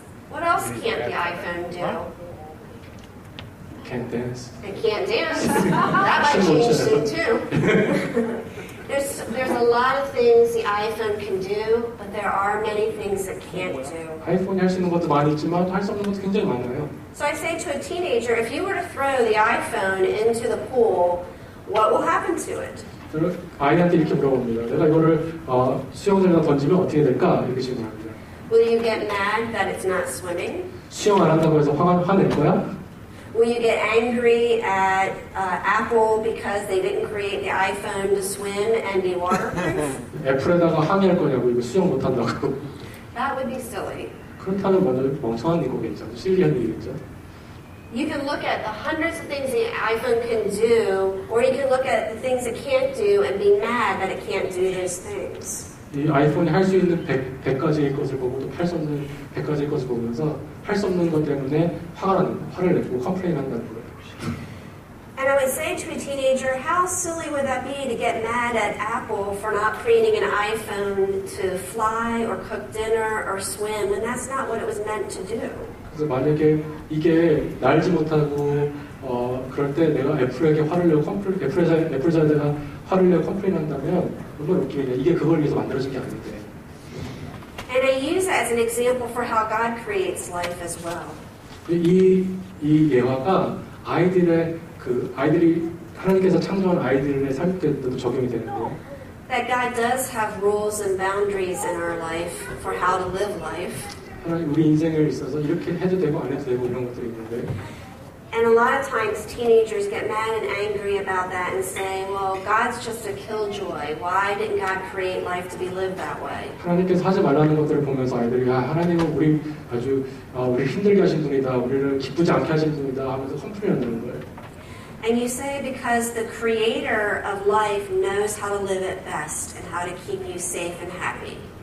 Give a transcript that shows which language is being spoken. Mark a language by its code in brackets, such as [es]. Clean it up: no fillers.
[en] What else can't the iPhone do? Can't dance. It can't dance. That might change soon too. There's a lot of things the iPhone can do, but there are many things it can't do. [ko] 아이폰이 할 수 있는 것도 많이 있지만 할 수 없는 것도 굉장히 많아요. [en] So I say to a teenager, if you were to throw the iPhone into the pool, what will happen to it? [ko] 저는 아이한테 이렇게 물어봅니다. 내가 이거를 수영장에다 던지면 어떻게 될까? 이렇게 질문합니다. [en] Will you get mad that it's not swimming? [ko] 수영 안 한다고 해서 화낼 거야? [en] Will you get angry at Apple because they didn't create the iPhone to swim and be waterproof? [ko] 애플에다가 항의할 거냐고 이거 수영 못 한다고. [en] That would be silly. [ko] 그렇다면 완전 멍청한 거겠죠. 실리한 일이겠죠. [en] You can look at the hundreds of things the iPhone can do, or you can look at the things it can't do and be mad that it can't do those things. [ko] 이 아이폰이 할 수 있는 100가지의 것을 보고 또 할 수 없는 100가지의 것을 보면서 할 수 없는 것 때문에 화를 내고 컴플레인 한다는 거예요. [en] And I would say to a teenager, how silly would that be to get mad at Apple for not creating an iPhone to fly or cook dinner or swim when that's not what it was meant to do? [ko] 그래서 만약에 이게 날지 못하고 그럴 때 내가 애플에게 화를 내고 애플사에다가 화를 내고 컴플레인한다면 얼마나 웃기겠냐. 이게 그걸 위해서 만들어진 게 아닌데. [en] And I use that as an example for how God creates life as well. [ko] 이 예화가 아이들이 하나님께서 창조한 아이들의 삶 때도 적용이 되는데요. [en] That God does have rules and boundaries in our life for how to live life. [ko] 하나님 우리 인생에 있어서 이렇게 해도 되고 안 해도 되고 이런 것들이 있는데. [en] And a lot of times teenagers get mad and angry about that and say, well, God's just a killjoy. Why didn't God create life to be lived that way? [ko] 하나님께서 하지 말라는 것들을 보면서 아이들이 하나님은 우리 아주 우리 힘들게 하신 분이다. 우리를 기쁘지 않게 하신 분이다 하면서 컴플레인하는 거예요. [en] And you say because the creator of life knows how to live it best and how to keep you safe and happy.